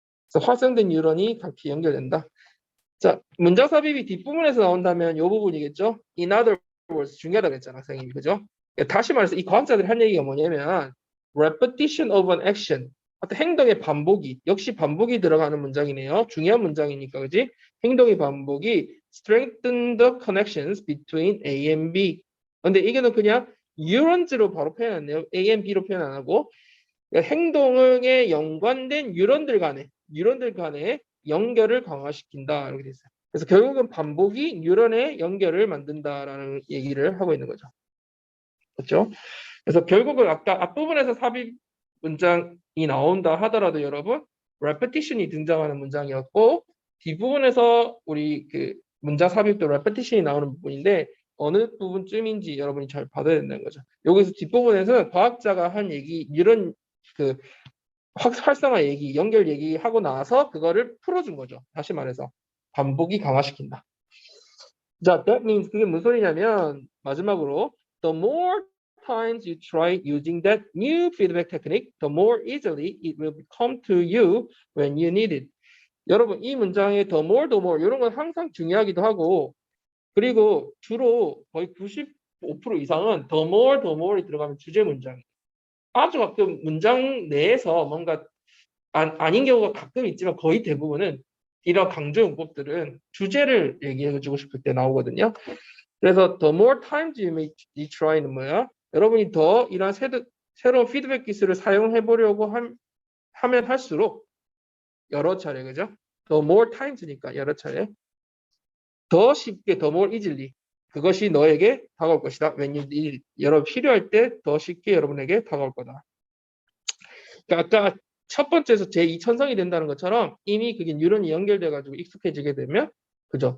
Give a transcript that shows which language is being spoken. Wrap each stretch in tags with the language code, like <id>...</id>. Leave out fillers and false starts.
<ko>그래서 활성된 뉴런이 같이 연결된다. 자, 문장 삽입이 뒷부분에서 나온다면 이 부분이겠죠. In other words, 중요하다고 했잖아, 선생님이. 그죠? 다시 말해서 이 과학자들이 한 얘기가 뭐냐면</ko> <en>repetition of an action.</en> <ko>어떤 행동의 반복이, 역시 반복이 들어가는 문장이네요. 중요한 문장이니까, 그지? 행동의 반복이</ko> <en>strengthen the connections between A and B.</en> <ko>근데 이게는 그냥 neurons로 바로 표현했네요. A and B로 표현 안 하고 행동에 연관된 뉴런들 간의 연결을 강화시킨다 이렇게 돼 있어요. 그래서 결국은 반복이 뉴런의 연결을 만든다라는 얘기를 하고 있는 거죠. 그렇죠? 그래서 결국은 아까 앞부분에서 삽입 문장이 나온다 하더라도 여러분 repetition이 등장하는 문장이었고 뒷부분에서 우리 그 문장 삽입도 repetition이 나오는 부분인데 어느 부분쯤인지 여러분이 잘 받아야 된다는 거죠. 여기서 뒷부분에서는 과학자가 한 얘기 이런 그 활성화 얘기, 연결 얘기하고 나서 그거를 풀어준 거죠. 다시 말해서 반복이 강화시킨다.</ko> <en>자, that means</en> <ko>그게 무슨 소리냐면 마지막으로</ko> <en>the more times you try using that new feedback technique, the more easily it will come to you when you need it.</en> <ko>여러분 이 문장에 the more 이런 건 항상 중요하기도 하고 그리고 주로 거의 95% 이상은 the more이 들어가면 주제 문장이에요. 아주 가끔 문장 내에서 뭔가 아닌 경우가 가끔 있지만 거의 대부분은 이런 강조 용법들은 주제를 얘기해주고 싶을 때 나오거든요. 그래서</ko> <en>the more times you may try</en> <ko>는 뭐야? 여러분이 더 이런 새로운 피드백 기술을 사용해 보려고 하면 할수록 여러 차례 그죠?</ko> <en>the more times</en> <ko>니까 여러 차례 더 쉽게</ko> <en>the more easily</en> <ko>그것이 너에게 다가올 것이다.</ko> <en>when you need it.</en> <ko>여러분 필요할 때 더 쉽게 여러분에게 다가올 거다. 그러니까 아까 첫 번째에서 제2천성이 된다는 것처럼 이미 그게 뉴런이 연결돼 가지고 익숙해지게 되면 그죠?</ko>